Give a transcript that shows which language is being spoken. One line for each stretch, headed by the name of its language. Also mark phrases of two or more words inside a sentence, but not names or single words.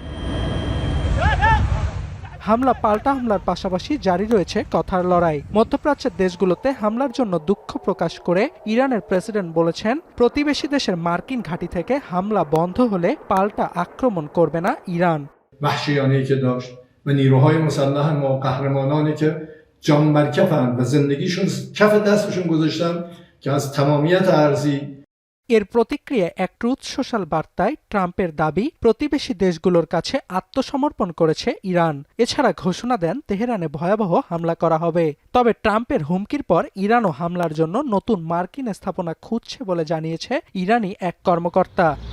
Bangla: পাল্টা হামলার পাশাপাশি জারি রয়েছে কথার লড়াই। মধ্যপ্রাচ্যের দেশগুলোতে হামলার জন্য দুঃখ প্রকাশ করে ইরানের প্রেসিডেন্ট বলেছেন, প্রতিবেশী দেশের মার্কিন ঘাঁটি থেকে হামলা বন্ধ হলে পাল্টা আক্রমণ করবে না ইরান।
Persian: و نیروهای مسلح ما قهرمانانی که جان بر کفن و زندگیشون کف دستشون گذاشتن که از تمامیت ارضی।
Bangla: এর প্রতিক্রিয়ায় এক ট্রুথ সোশ্যাল বার্তায় ট্রাম্পের দাবি, প্রতিবেশী দেশগুলোর কাছে আত্মসমর্পণ করেছে ইরান। এছাড়া ঘোষণা দেন তেহরানে ভয়াবহ হামলা করা হবে। তবে ট্রাম্পের হুমকির পর ইরানও হামলার জন্য নতুন মার্কিন স্থাপনা খুঁজছে বলে জানিয়েছে ইরানি এক কর্মকর্তা।